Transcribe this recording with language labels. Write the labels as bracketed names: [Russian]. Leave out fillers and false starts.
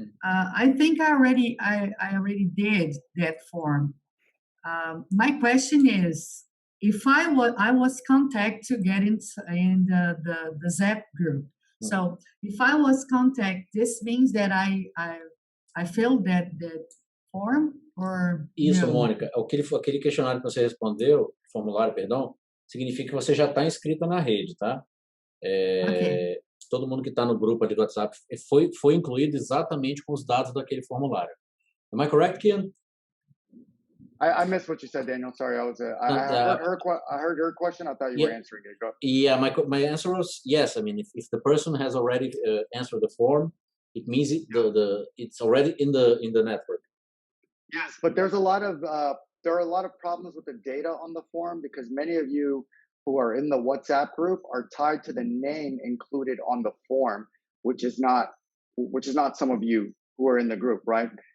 [English] I think I already did that form. My question is, if I was contacted to get in the Zap group. So if I was contacted, this means that I filled that form or [Portuguese] Isso, [English] no? [Portuguese] Mônica. Aquele questionário que você respondeu, formulário, perdão, significa que você já está inscrita na rede, tá? [English] Okay. [Portuguese] Todo mundo que está no grupo ali do WhatsApp foi incluído exatamente com os dados daquele formulário. [English] Am I correct, Kian? I missed what you said, Daniel. Sorry, I heard her question. I thought you were answering it. Go. Yeah, my answer was yes. I mean, if the person has already answered the form, it means it's already in the network. Yes, but there are a lot of problems with the data on the form because many of you who are in the WhatsApp group are tied to the name included on the form, which is not some of you who are in the group, right?